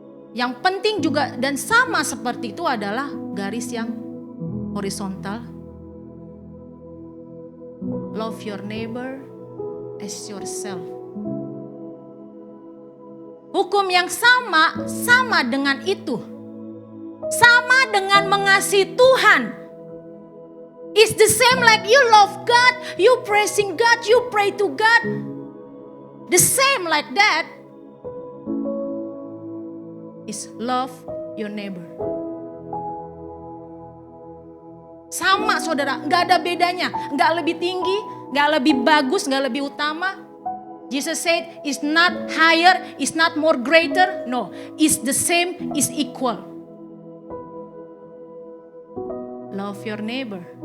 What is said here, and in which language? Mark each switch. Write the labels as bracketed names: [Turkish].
[Indonesian] Yang penting juga dan sama seperti itu adalah garis yang horizontal. [English] Love your neighbor as yourself. [Indonesian] Hukum yang sama dengan itu. Sama dengan mengasihi Tuhan. [English] It's the same like you love God, you praising God, you pray to God. The same like that is love your neighbor. [Indonesian] Sama saudara, gak ada bedanya. Gak lebih tinggi, gak lebih bagus, gak lebih utama. [English] Jesus said, it's not higher, it's not more greater. No, it's the same, it's equal. Love your neighbor.